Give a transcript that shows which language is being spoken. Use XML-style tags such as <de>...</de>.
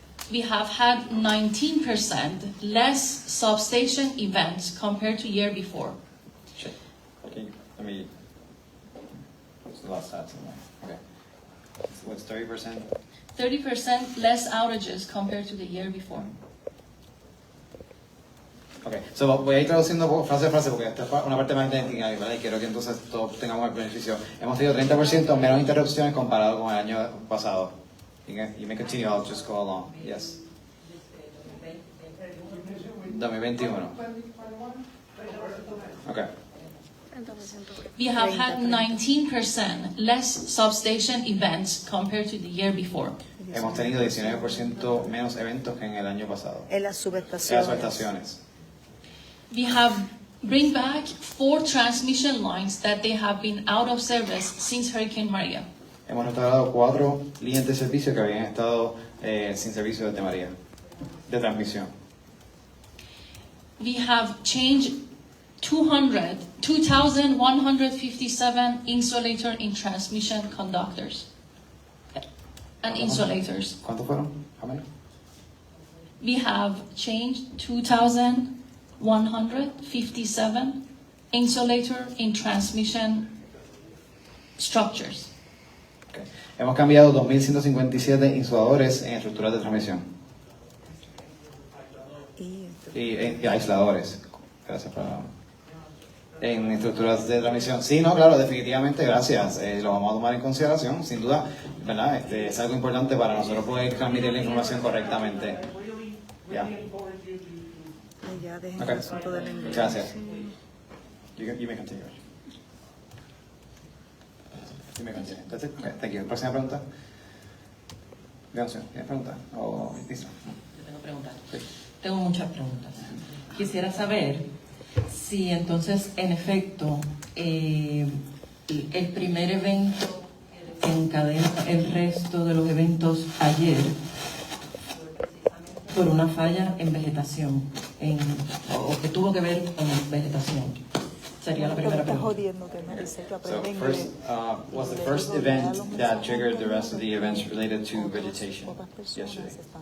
<en>We have had 19% less substation events compared to year before. Sure. Okay, let me. What's the last stats in there? Okay. What's 30%? 30% less outages compared to the year before.</en> <es>Ok, so voy a ir traduciendo frase a frase porque esta es una parte más técnica, ¿verdad? Y quiero que entonces todos tengamos el beneficio. Hemos tenido 30% menos interrupciones comparado con el año pasado.</es> <en>You may continue, I'll just go along. Yes. 2021. Okay. We have had 19% less substation events compared to the year before.</en> <es>Hemos tenido 19% menos eventos que en el año pasado. En las En las subestaciones. subestaciones.</es> <en>We have bring back 4 transmission lines that they have been out of service since Hurricane Maria.</en> <es>Hemos restaurado 4 líneas de servicio que habían estado sin servicio desde María, de transmisión.</es> <en>We have changed 2,157 insulator in transmission conductors and insulators.</en> <es>¿Cuántos fueron?</es> <en>How many? We have changed 2,157 insulator in transmission structures. Okay.</en> <es>Hemos cambiado 2.157 insuladores en estructuras de transmisión. Y aisladores. Gracias por... En estructuras de transmisión. Sí, no, claro, definitivamente, gracias. Lo vamos a tomar en consideración, sin duda, ¿verdad? Es algo importante para nosotros poder transmitir la información correctamente. Ya. Ya dejen</es> <en>Okay.</en> <es>el asunto del inglés. Gracias.</es> <en>You may continue. You may continue. That's it? Okay, thank you.</en> <es>Próxima pregunta. Leoncio, ¿tienes pregunta? ¿O listo? Yo tengo preguntas. Sí. Tengo muchas preguntas. Quisiera saber si entonces, en efecto, el primer evento que encadena el resto de los eventos ayer por una falla en vegetación. o que tuvo que ver con vegetación? Sería la primera pregunta.</es> <en>So first, was the first event that triggered the rest of the events related to vegetation yesterday?</en>